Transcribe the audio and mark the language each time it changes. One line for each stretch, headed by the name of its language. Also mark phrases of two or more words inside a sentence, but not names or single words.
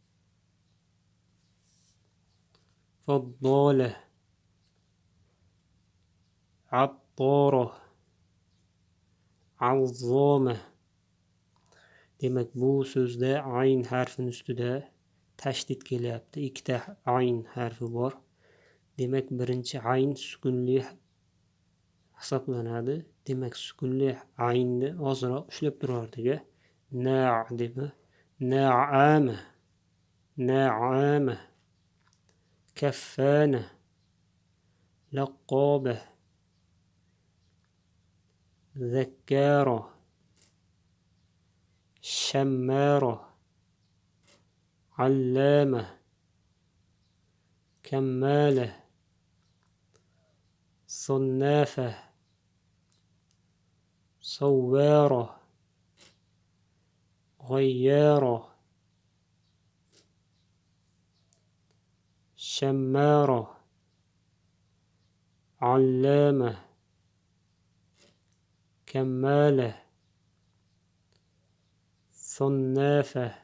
Arabic: فضاله عطاره عظامه.
Uzbek: Demak bu so'zda ayn harfini ustida tashdid kelyapti. Ikkita ayn harfi bor. Demak birinchi ayn sukunli hisoblanadi. Demak sukunli aynni ozroq ushlab turardik.
Arabic: Na' deb نعمة نعمة كفنة لقبة ذكرة شمرة علامة كمالة صنافة صوارة غيارة شمارة علامة كمالة صنافة